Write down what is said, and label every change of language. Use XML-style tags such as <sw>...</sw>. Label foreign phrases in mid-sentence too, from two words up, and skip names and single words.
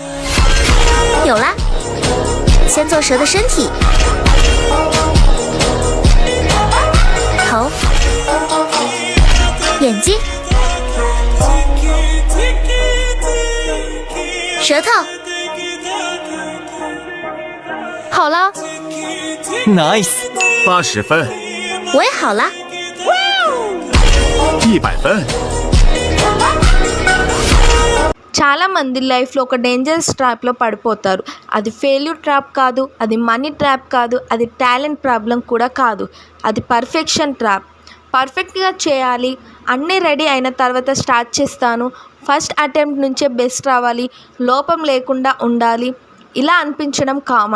<zh>有啦，先做蛇的身体，头、眼睛、舌头。好了，nice， 80分。我也好了。 100分。</zh> <te>చాలా మంది లైఫ్లో ఒక</te> <en>dangerous trap</en> <te>పడిపోతారు. అది</te> <en>failure trap</en> <te>కాదు, అది</te> <en>money trap</en> <te>కాదు, అది</te> <en>talent problem</en> <te>కూడా కాదు, అది</te> <en>perfection trap.</en> <te>పర్ఫెక్ట్గా చేయాలి, అన్నీ రెడీ అయిన తర్వాత స్టార్ట్ చేస్తాను,</te> <en>first attempt</en> <te>నుంచే బెస్ట్ రావాలి, లోపం లేకుండా ఉండాలి, ఇలా అనిపించడం కామన్.</te>